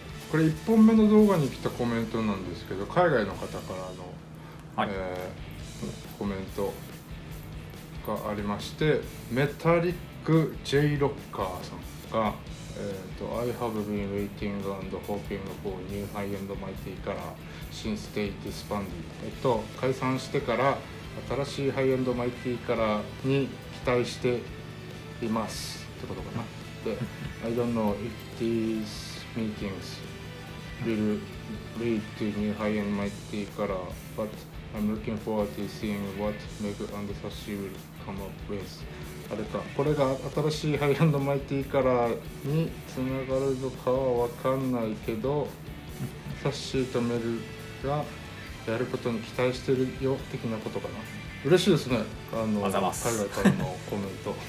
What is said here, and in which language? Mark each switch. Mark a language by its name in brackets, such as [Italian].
[Japanese] これ1本目の動画に来たコメントなんですけど、海外の方からの、コメントがありまして、メタリック J ロッカーさんが、 [English] I have been waiting and hoping for new high and mighty color since they disbanded。 [Japanese] 解散してから新しいハイエンドマイティカラーに期待していますってことかな。 [English] で、I don't know if these meetings will lead to new high and mighty color, but I'm looking forward to seeing what Meg and Sashi will come up with。 [Japanese] あれか、これが新しいハイエンドマイティカラーにつながるのかは分かんないけど、サッシーとメルがやることに期待してるよ的なことかな。嬉しいですね、海外からのコメント